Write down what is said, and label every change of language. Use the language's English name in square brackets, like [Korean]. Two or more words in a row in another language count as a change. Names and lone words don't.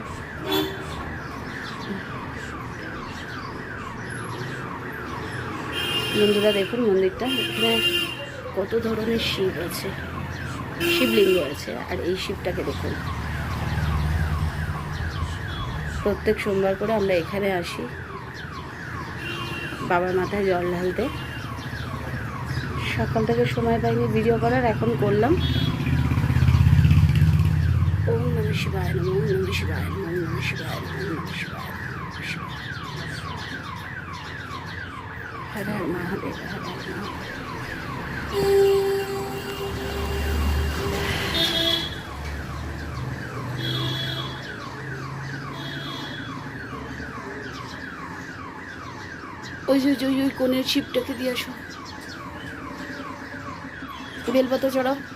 [Bangla] বন্ধুরা দেখুন মন্দিরটা, এখানে কত ধরনের শিব আছে, শিবলিঙ্গ আছে। আর এই শিবটাকে দেখুন, প্রত্যেক সোমবার করে আমরা এখানে আসি বাবার মাথায় জল ঢালতে। সকাল থেকে সময় পাইনি ভিডিও করার, এখন করলাম। [Sanskrit] ওম নমঃ শিবায় নমঃ, ওম নমঃ শিবায় নমঃ, ওম নমঃ শিবায় নমঃ, ওম নমঃ শিবায় নমঃ, হর হর মহাদেব, হর হর মহাদেব। [Bangla] ওই যে ওই কোণের শিবটাকে দিয়ে আসো, বেলপাতা চড়াও।